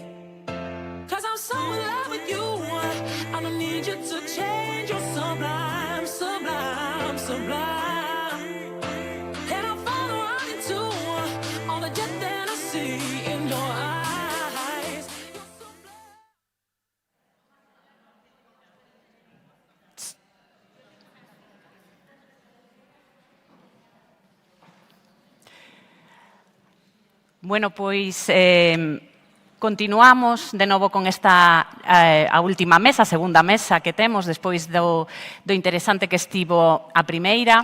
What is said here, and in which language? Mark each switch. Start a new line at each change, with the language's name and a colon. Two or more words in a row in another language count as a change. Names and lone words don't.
English: 'Cause I'm so in love with you, I don't need you to change. You're sublime, sublime, sublime. And I'm falling right into all the depth that I see in your eyes.
Galician: Bueno, pois continuamos de novo con esta a última mesa, a segunda mesa que temos despois do interesante que estivo a primeira.